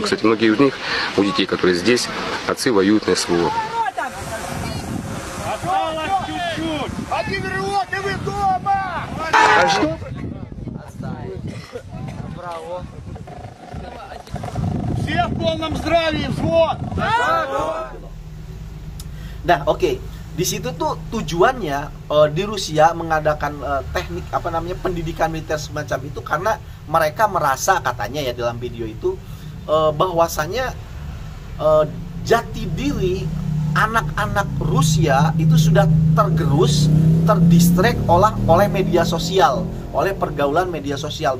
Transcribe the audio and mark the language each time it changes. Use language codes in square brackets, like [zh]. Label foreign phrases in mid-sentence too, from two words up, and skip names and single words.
[ru] Кстати, многие из них, у детей, которые здесь, отцы воюют на СВО. Осталось чуть-чуть. Один рывок, и вы дома. Все в полном здравии, взвод. [id] Nah, oke. Di situ tuh tujuannya di Rusia mengadakan teknik pendidikan militer semacam itu karena mereka merasa, katanya ya dalam video itu, bahwasanya jati diri anak-anak Rusia itu sudah tergerus, terdistrek oleh media sosial, oleh pergaulan media sosial.